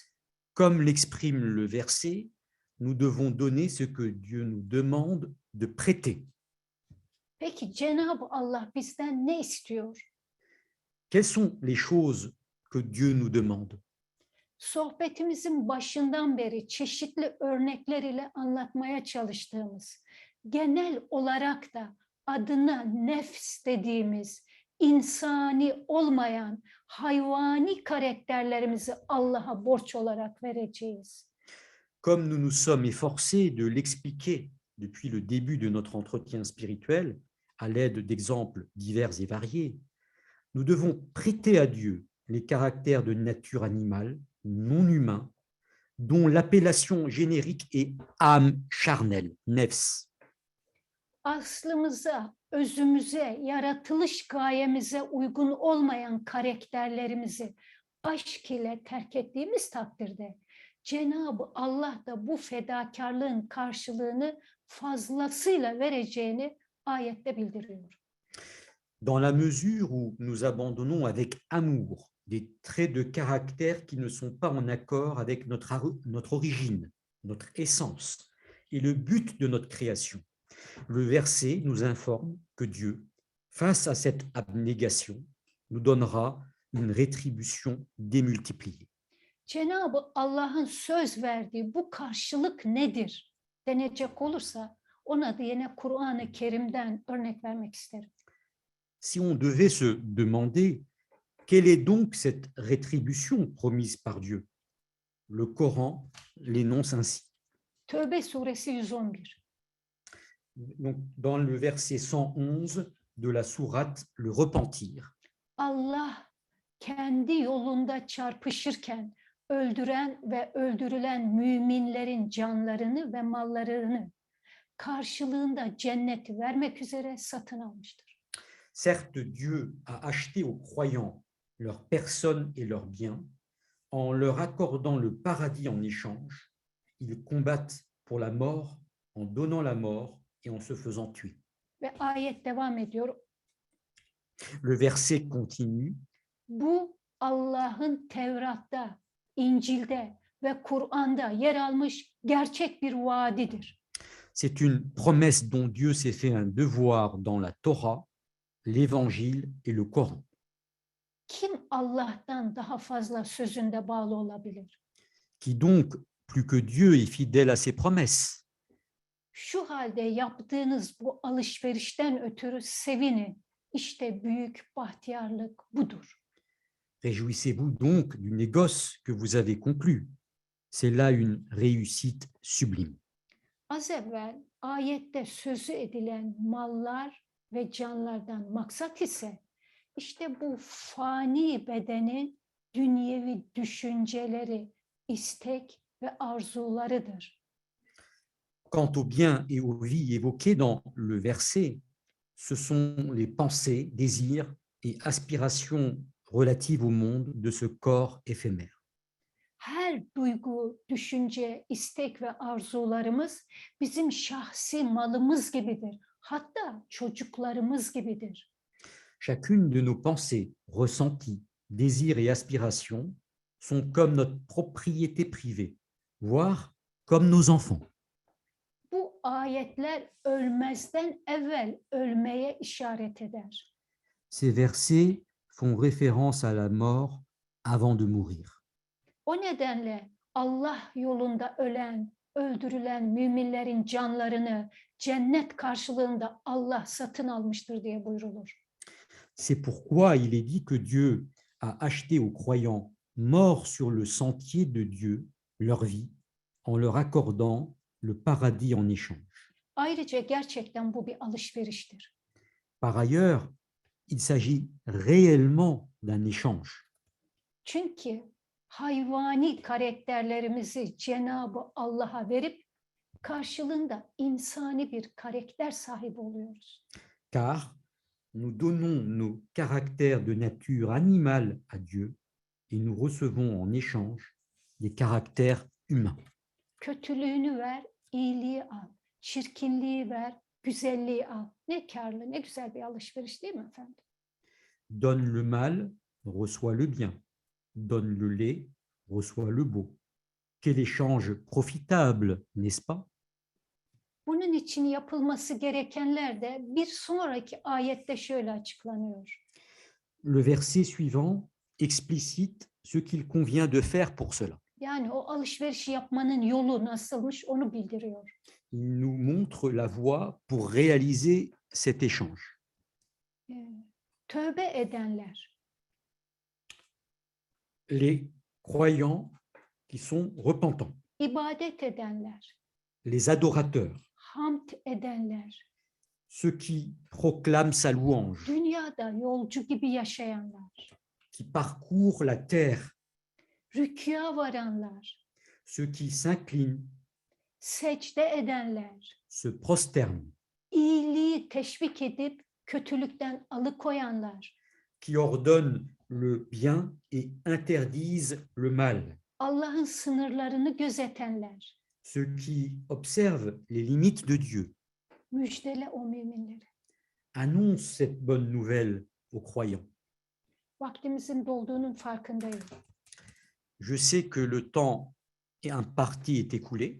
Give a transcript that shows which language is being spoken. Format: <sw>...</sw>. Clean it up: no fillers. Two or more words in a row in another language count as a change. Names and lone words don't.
<fr>Comme l'exprime le verset, nous devons donner ce que Dieu nous demande de prêter.</fr> <tr>Peki Cenab-ı Allah bizden ne istiyor?</tr> <fr>Quelles sont les choses que Dieu nous demande?</fr> <tr>Sohbetimizin başından beri çeşitli örnekler ile anlatmaya çalıştığımız, genel olarak da adına nefs dediğimiz, insani olmayan, hayvani karakterlerimizi Allah'a borç olarak vereceğiz.</tr> <fr>Comme nous nous sommes efforcés de l'expliquer depuis le début de notre entretien spirituel, à l'aide d'exemples divers et variés, nous devons prêter à Dieu les caractères de nature animale, non humain, dont l'appellation générique est âme charnelle, nefs.</fr> <tr>Aslımıza, özümüze, yaratılış gayemize uygun olmayan karakterlerimizi aşk ile terk ettiğimiz takdirde Cenab-ı Allah da bu fedakarlığın karşılığını fazlasıyla vereceğini ayette bildiriyor.</tr> <fr>Dans la mesure où nous abandonnons avec amour des traits de caractère qui ne sont pas en accord avec notre origine, notre essence et le but de notre création, le verset nous informe que Dieu, face à cette abnégation, nous donnera une rétribution démultipliée.</fr> <tr>Cenab-ı Allah'ın söz verdiği bu karşılık nedir denecek olursa ona da yine Kur'an-ı Kerim'den örnek vermek isterim.</tr> <fr>Si on devait se demander quelle est donc cette rétribution promise par Dieu, le Coran l'énonce ainsi.</fr> <tr>Tövbe suresi 111.</tr> <fr>Donc, dans le verset 111 de la sourate Le Repentir,</fr> <tr>Allah kendi yolunda çarpışırken öldüren ve öldürülen müminlerin canlarını ve mallarını karşılığında cenneti vermek üzere satın almıştır.</tr> <fr>certes, Dieu a acheté aux croyants leurs personnes et leurs biens en leur accordant le paradis en échange. Ils combattent pour la mort en donnant la mort et en se faisant tuer.</fr> <tr>Ve ayet devam ediyor.</tr> <fr>Le verset continue.</fr> <tr>Bu Allah'ın Tevrat'ta, İncil'de ve Kur'an'da yer almış gerçek bir vaadidir.</tr> <fr>C'est une promesse dont Dieu s'est fait un devoir dans la Torah, l'Évangile et le Coran.</fr> <tr>Kim Allah'tan daha fazla sözünde bağlı olabilir?</tr> <fr>Qui donc, plus que Dieu, est fidèle à ses promesses?</fr> <tr>Şu halde yaptığınız bu alışverişten ötürü sevinin. İşte büyük bahtiyarlık budur.</tr> <fr>Réjouissez-vous donc du négoce que vous avez conclu. C'est là une réussite sublime.</fr> <tr>Az evvel ayette sözü edilen mallar ve canlardan maksat ise işte bu fani bedenin dünyevi düşünceleri, istek ve arzularıdır.</tr> <fr>Quant aux biens et aux vies évoquées dans le verset, ce sont les pensées, désirs et aspirations relatives au monde de ce corps éphémère.</fr> <tr>Her duygu, düşünce, istek ve arzularımız bizim şahsi malımız gibidir. Hatta çocuklarımız gibidir.</tr> <fr>Chacune de nos pensées, ressentis, désirs et aspirations sont comme notre propriété privée, voire comme nos enfants.</fr> <tr>Bu ayetler ölmezden evvel ölmeye işaret eder.</tr> <fr>Ces versets font référence à la mort avant de mourir.</fr> <tr>O nedenle Allah yolunda ölen, öldürülen müminlerin canlarını cennet karşılığında Allah satın almıştır diye buyrulur.</tr> <fr>C'est pourquoi il est dit que Dieu a acheté aux croyants morts sur le sentier de Dieu leur vie en leur accordant le paradis en échange.</fr> <tr>Ayrıca gerçekten bu bir alışveriştir.</tr> <fr>Par ailleurs, il s'agit réellement d'un échange.</fr> <tr>Çünkü hayvani karakterlerimizi Cenab-ı Allah'a verip karşılığında insani bir karakter sahibi oluyoruz.</tr> <fr>Car nous donnons nos caractères de nature animale à Dieu et nous recevons en échange des caractères humains.</fr> <tr>Kötülüğünü ver, iyiliği al. Çirkinliği ver, güzelliği al. Ne karlı, ne güzel bir alışveriş değil mi efendim?</tr> <fr>Donne le mal, reçois le bien. Donne le laid, reçois le beau. Quel échange profitable, n'est-ce pas?</fr> <tr>Bunun için yapılması gerekenler de bir sonraki ayette şöyle açıklanıyor.</tr> <fr>Le verset suivant explicite ce qu'il convient de faire pour cela.</fr> <tr>Yani o alışverişi yapmanın yolu nasılmış onu bildiriyor.</tr> <fr>Il nous montre la voie pour réaliser cet échange.</fr> <tr>Tövbe edenler,</tr> <fr>Les croyants qui sont repentants,</fr> <tr>ibadet edenler,</tr> <fr>les adorateurs,</fr> <tr>hamd edenler,</tr> <fr>ceux qui proclament sa louange,</fr> <tr>dünyada yolcu gibi yaşayanlar,</tr> <fr>qui parcourent la terre,</fr> <tr>rükûa varanlar,</tr> <fr>ceux qui s'inclinent,</fr> <tr>secde edenler,</tr> <fr>se prosternent,</fr> <tr>iyiliği teşvik edip kötülükten alıkoyanlar,</tr> <fr>qui ordonnent le bien et interdisent le mal,</fr> <tr>Allah'ın sınırlarını gözetenler,</tr> <fr>ceux qui observent les limites de Dieu,</fr> <tr>müjdele o müminleri.</tr> <fr>annoncent cette bonne nouvelle aux croyants.</fr> <tr>Vaktimizin dolduğunun farkındayım.</tr> <fr>Je sais que le temps imparti est écoulé.</fr>